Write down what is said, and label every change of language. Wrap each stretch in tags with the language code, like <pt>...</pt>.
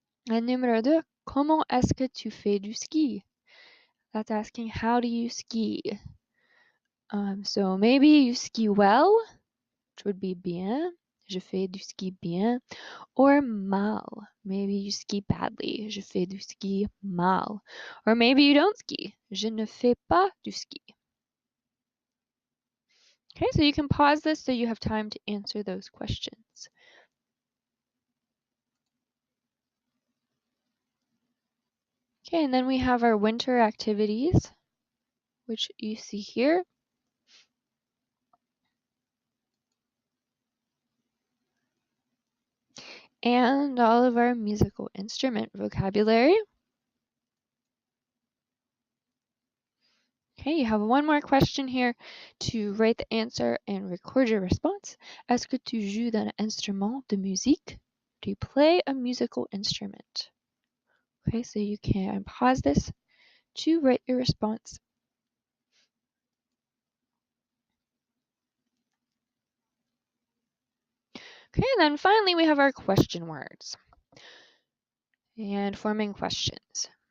<en>And</en> <fr>numéro 2, comment est-ce que tu fais du ski?</fr> <en>That's asking how do you ski? So maybe you ski well, which would be bien.</en> <fr>Je fais du ski bien. Or mal.</fr> <en>Maybe you ski badly.</en> <fr>Je fais du ski mal.</fr> <en>Or maybe you don't ski.</en> <fr>Je ne fais pas du ski.</fr> <en>Okay, so you can pause this so you have time to answer those questions. Okay, and then we have our winter activities, which you see here. And all of our musical instrument vocabulary. Okay, you have one more question here to write the answer and record your response.</en> <fr>Est-ce que tu joues d'un instrument de musique?</fr> <en>Do you play a musical instrument? Okay, so you can pause this to write your response. Okay, and then finally we have our question words and forming questions.</en>